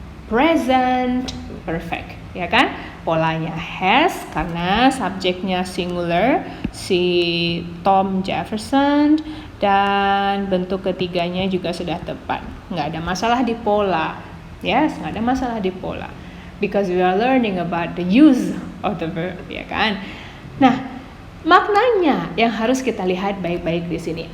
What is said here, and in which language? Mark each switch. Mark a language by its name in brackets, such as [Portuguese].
[Indonesian] Present perfect, ya kan? Polanya has karena subjeknya singular, si Tom Jefferson, dan bentuk ketiganya juga sudah tepat. Nggak ada masalah di pola. Yes, nggak ada masalah di pola. [English] Because we are learning about the use of the verb, [Indonesian] ya kan? Nah, maknanya yang harus kita lihat baik-baik di sini.